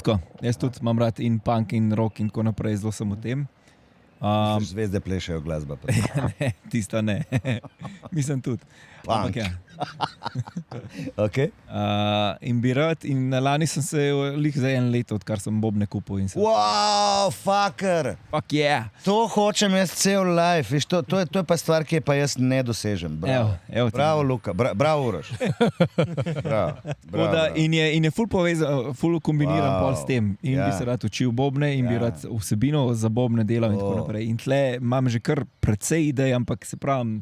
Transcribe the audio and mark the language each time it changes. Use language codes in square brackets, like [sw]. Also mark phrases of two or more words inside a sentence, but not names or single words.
[sl] Jaz tudi imam rad in punk in rock in tako naprej, zelo sem v tem. Zvezde plešajo glasba. Ne, tista ne. Mislim tudi. Punk. Ampak ja. Okay. In bi rad, in lani sem se lih za 1 leto, odkar sem bobne kupil in sem. [en] Wow, fucker! Fuck yeah! [sl] To hočem jaz cel life. Viš, to je pa stvar, ki je pa jaz ne dosežem. Bravo, Evo ti. bravo Luka, bravo Uroš. Bravo. In je ful povezan, ful kombiniran Wow. pol s tem. In bi se rad učil bobne, in bi Ja. rad vsebino za bobne delal in tako naprej. In tle imam že kar precej idej, ampak se pravim,